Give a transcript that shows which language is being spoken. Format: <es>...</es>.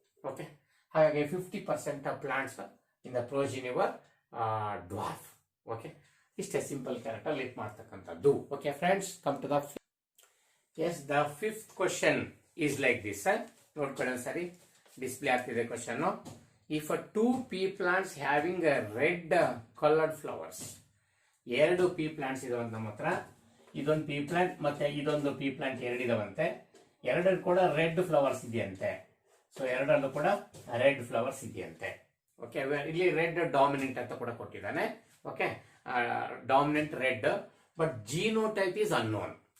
<en>Okay, ಹಾಗಾಗಿ 50% of plants in the progeny were dwarf.</en> <kn>Okay, ಇಷ್ಟೇ simple character link ಮಾಡ್ತಕ್ಕಂಥದ್ದು.</kn> <en>Okay friends, come to the the fifth question is like this.</en> <kn>ನೋಡ್ಕೊಳ್ಳಿ ಸರಿ, display ಆಗ್ತಿದೆ question.</kn> <en>If 2 pea plants having a red colored flowers, 2 pea plants</en> <kn>ಇದಾವಂತ ನಮ್ಮ ಹತ್ರ. ಇದೊಂದು ಪೀ plant ಮತ್ತೆ ಇದೊಂದು ಪೀ ಪ್ಲಾಂಟ್ 2 ಇದಾವಂತೆ. 2 ಕೂಡ ರೆಡ್ ಫ್ಲವರ್ಸ್ ಇದೆಯಂತೆ. ಸೊ 2 ಕೂಡ ರೆಡ್ ಫ್ಲವರ್ಸ್ ಇದೆಯಂತೆ. ಓಕೆ, ಇಲ್ಲಿ ರೆಡ್ ಡಾಮಿನೆಂಟ್ ಅಂತ ಕೂಡ ಕೊಟ್ಟಿದ್ದಾನೆ.</kn> <en>ಓಕೆ, dominant red, but genotype is unknown.</en>